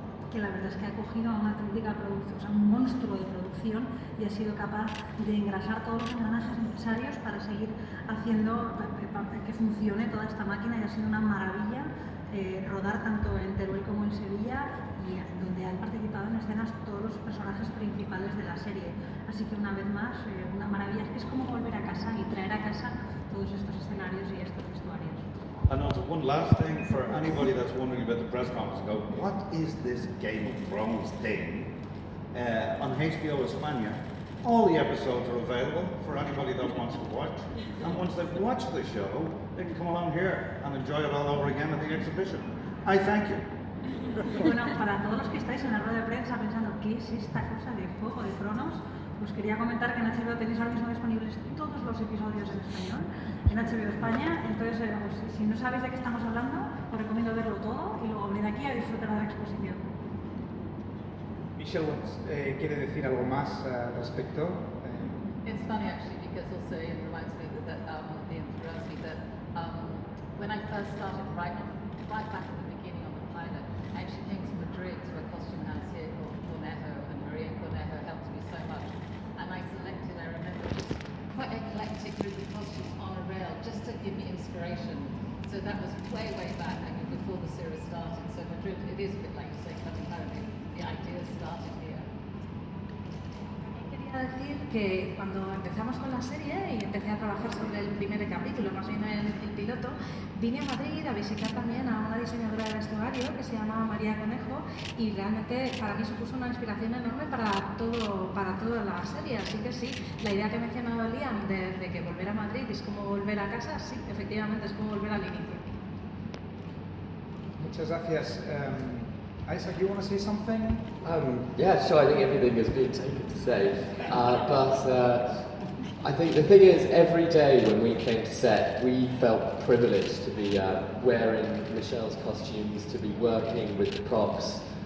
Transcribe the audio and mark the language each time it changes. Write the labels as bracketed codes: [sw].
[es] que la verdad es que ha cogido a una auténtica producción, o sea, un monstruo de producción, y ha sido capaz de engrasar todos los engranajes necesarios para seguir haciendo que funcione toda esta máquina, y ha sido una maravilla rodar tanto en Teruel como en Sevilla, y donde han participado en escenas todos los personajes principales de la serie. Así que una vez más, una maravilla. Es como volver a casa y traer a casa todos estos escenarios y estos vestuarios. [en] And also one last thing for anybody that's wondering about the press conference, go, what is this Game of Thrones thing? On HBO España, all the episodes are available for anybody that wants to watch. And once they've watched the show, they can come along here and enjoy it all over again at the exhibition. I thank you. [es] Bueno, para todos los que estáis en la rueda de prensa pensando qué es esta cosa de Juego de Tronos, pues quería comentar que en HBO tenéis ahora mismo disponibles todos los episodios en español, en HBO España. Entonces, pues, si no sabéis de qué estamos hablando, os recomiendo verlo todo y luego venir aquí a disfrutar de la exposición. Michelle quiere decir algo más al respecto. [en] It's funny actually, because also it reminds me that the curiosity that when I first started right back at the beginning on the pilot, I actually came to Madrid to a costume house here called Cornejo, and Maria Cornejo helped me so much. And I selected, I remember, just quite eclectic group of costumes on a rail just to give me inspiration. So that was way back, I mean, before the series started. So Madrid, it is a bit like you say, coming home. The idea started here. [es] Quería decir que cuando empezamos con la serie y empecé a trabajar sobre el primer capítulo, más bien el piloto, vine a Madrid a visitar también a una diseñadora de vestuario que se llama María Conejo, y realmente para mí supuso una inspiración enorme para toda la serie. Así que sí, la idea que ha mencionado Liam de que volver a Madrid es como volver a casa, sí, efectivamente es como volver al inicio. Muchas gracias. [en] Isaac, you want to say something? Yeah, sure. I think everything has been taken to say. But I think the thing is, every day when we came to set, we felt privileged to be wearing Michelle's costumes, to be working with the props.